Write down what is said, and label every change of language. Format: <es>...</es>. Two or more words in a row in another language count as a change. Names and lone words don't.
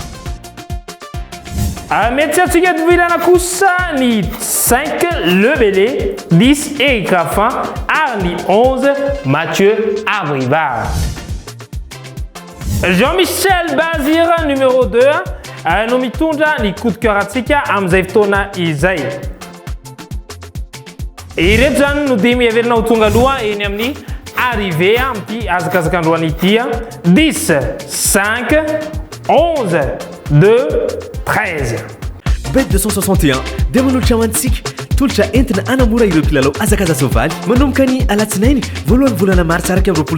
<mg>mety atsika divilana kosa ny 5 Lebele 10 Eric Raffin ary ny 11 Mathieu Abrivard Jean-Michel Bazir numéro 2 no mitondra ny</mg> <fr>coup de cœur</fr> <mg>atsika amin'izay fotoana izay ireto zany no dimy averina ho tonga aloha eny amin'ny arrivé amin'ity azakazakandroany ity 10 5 11 2 13 bet 261 dia manolotra amantsika tolotra entina anamora ireo mpilalao azakaza soavaly manomboka ny alatsinainy voalohany volana martsa araka amin'ny 20</mg>